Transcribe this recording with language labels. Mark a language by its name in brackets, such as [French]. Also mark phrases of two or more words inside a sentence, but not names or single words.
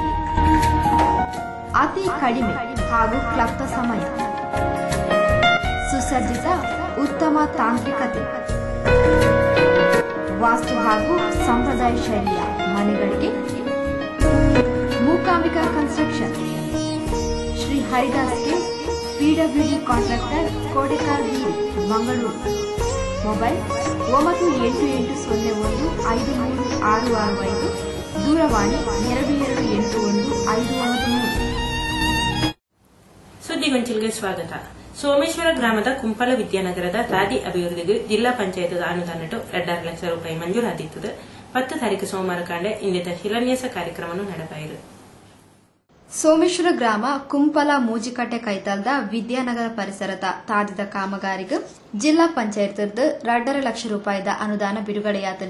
[Kannada] ಅತಿ ಕಡಿಮೆ ಹಾಗೂ ಕ್ಲಪ್ತ ಸಮಯ, ಸುಸಜ್ಜಿತ ಉತ್ತಮ ತಾಂತ್ರಿಕತೆ, ವಾಸ್ತು ಹಾಗೂ ಸಂಪ್ರದಾಯ ಶೈಲಿಯ ಮನೆಗಳಿಗೆ ಮೂಕಾಂಬಿಕಾ ಕನ್ಸ್ಟ್ರಕ್ಷನ್, ಶ್ರೀ ಹರಿದಾಸ್ ಕೆ, ಪಿಡಬ್ಲ್ಯೂಡಿ ಕಾಂಟ್ರಾಕ್ಟರ್, ಕೋಡೆಕಾರ್ ಬೀರಿ, ಮಂಗಳೂರು. ಮೊಬೈಲ್ 9880153665, ದೂರವಾಣಿ 22815993. [Tulu] ಸುದ್ದಿಗೊಂಚಿಲ್ಗೆ ಸ್ವಾಗತ. ಸೋಮೇಶ್ವರ ಗ್ರಾಮದ ಕುಂಪಲ ವಿದ್ಯಾನಗರದ ತಾದಿ ಅಭಿವೃದ್ಧಿಗೆ ಜಿಲ್ಲಾ ಪಂಚಾಯತ್ ಅನುದಾನ 2 ಲಕ್ಷ ರೂಪಾಯಿ ಮಂಜೂರಾದಿತ್ತು. 10 ತಾರೀಕು ಸೋಮವಾರ ಕಾಂಡೆ ಇಂದಿನ ಶಿಲಾನ್ಯಾಸ ಕಾರ್ಯಕ್ರಮ ನಡೆಪಾಯಿರು. ಸೋಮೇಶ್ವರ ಗ್ರಾಮ ಕುಂಪಲ ಮೂಜಿಕಟ್ಟೆ ಕೈತಲ್ದ ವಿದ್ಯಾನಗರ ಪರಿಸರದ ತಾದಿದ ಕಾಮಗಾರಿಗೆ ಜಿಲ್ಲಾ ಪಂಚಾಯತ್ 2 ಲಕ್ಷ ರೂಪಾಯಿದ ಅನುದಾನ ಬಿಡುಗಡೆಯಾದಲು.